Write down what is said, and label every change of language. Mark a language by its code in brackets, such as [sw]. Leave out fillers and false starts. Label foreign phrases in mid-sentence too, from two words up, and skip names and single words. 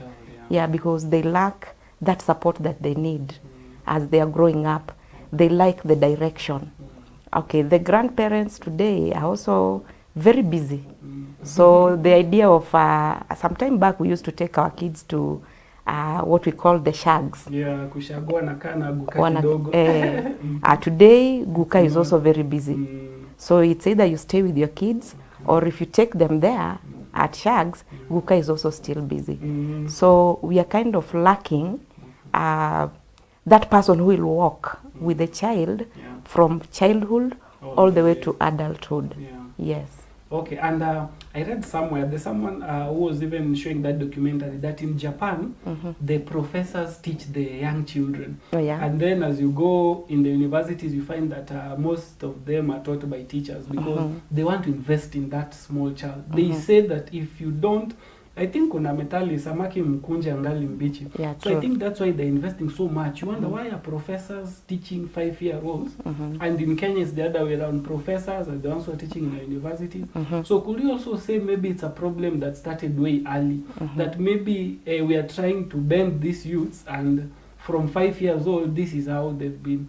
[en] Yeah, because they lack that support that they need as they are growing up. They like the direction. Okay, the grandparents today are also very busy. So the idea of, some time back we used to take our kids to what we call the shags. Yeah, [sw] kushagua na kana guka kidogo. [en] Today, Guka is also very busy. So it's either you stay with your kids, or if you take them there at shags, Guka is also still busy. So we are kind of lacking that person who will walk with the child from childhood all the way to adulthood. Yes. Okay, and I read somewhere, there's someone who was even showing that documentary that in Japan, the professors teach the young children. Oh, yeah. And then as you go in the universities, you find that most of them are taught by teachers because they want to invest in that small child. They say that if you don't, I think [sw] kuna metali samaki mkunje angali mbichi. [en] Yeah, so true. I think that's why they're investing so much. You wonder why are professors teaching 5-year-olds? And in Kenya it's the other way around. Professors are the ones who are teaching in the university. So could you also say maybe it's a problem that started way early? That maybe we are trying to bend these youths, and from 5 years old this is how they've been.